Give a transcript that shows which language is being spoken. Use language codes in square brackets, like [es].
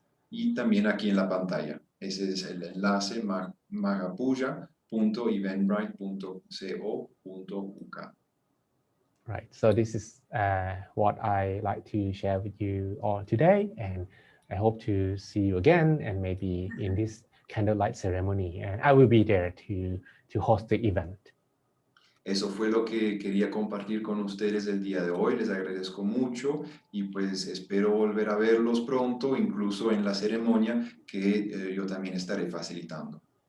[es] Y también aquí en la pantalla. Ese es el enlace magapuja.eventbrite.co.uk. [en] Right, so this is what I like to share with you all today, and I hope to see you again, and maybe in this candlelight ceremony, and I will be there to host the event. [es] Eso fue lo que quería compartir con ustedes el día de hoy. Les agradezco mucho y pues espero volver a verlos pronto, incluso en la ceremonia que yo también estaré facilitando.